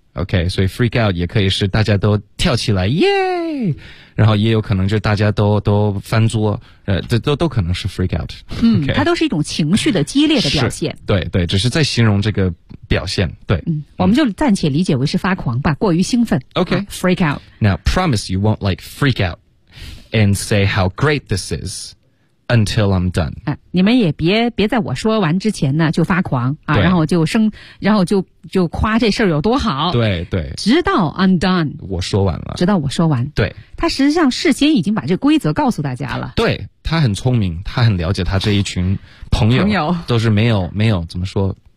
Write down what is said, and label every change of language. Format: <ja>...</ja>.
<zh>OK， 所以 freak out 也可以是大家都跳起来耶，然后也有可能就大家都翻桌，都可能是 freak out。嗯， okay, 它都是一种情绪的激烈的表现。对，只是在形容这个表现。对，嗯，我们就暂且理解为是发狂吧，过于兴奋。 OK，</zh> <en>freak out。 Now promise you won't like freak out and say how great this is until I'm done。</en> <zh>哎，你们也别在我说完之前呢就发狂啊，然后就生，然后就夸这事儿有多好。对，直到</zh> <en>I'm done，</en> <zh>我说完了。直到我说完。对，他实际上事先已经把这规则告诉大家了。对，他很聪明，他很了解他这一群朋友都是没有怎么说，</zh>